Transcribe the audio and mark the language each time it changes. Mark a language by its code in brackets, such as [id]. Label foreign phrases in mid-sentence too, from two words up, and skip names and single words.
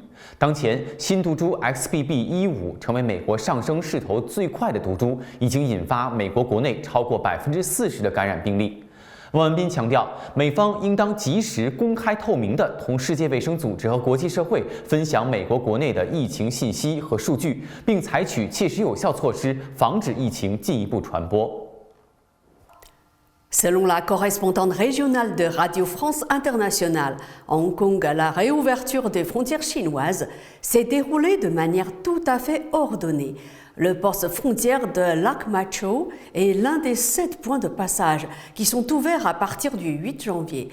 [zh] 当前，新毒株 XBB.1.5成为美国上升势头最快的毒株，已经引发美国国内超过40%的感染病例。汪文斌强调，美方应当及时、公开、透明地同世界卫生组织和国际社会分享美国国内的疫情信息和数据，并采取切实有效措施，防止疫情进一步传播。 [fr] Selon la correspondante régionale de Radio France Internationale, à Hong Kong, la réouverture des frontières chinoises s'est déroulée de manière tout à fait ordonnée. Le poste frontière de Lac Machau est l'un des 7 points de passage qui sont ouverts à partir du 8 janvier.